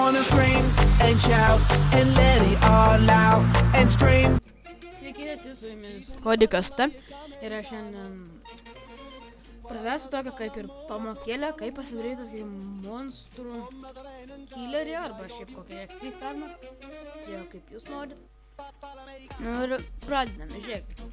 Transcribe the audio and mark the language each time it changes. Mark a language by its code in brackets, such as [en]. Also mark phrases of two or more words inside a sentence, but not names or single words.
[en] wanna scream and shout and let it all out and scream. [lt] Sveiki, esi su jumis Kodikas T. Ir aš šiandien pravesiu tokią kaip ir pamokėlę, kaip pasidaryti tokį monstrų killerį arba šiaip kokią XP fermą. Čia kaip jūs norit. Ir pradedame, žiūrėkit.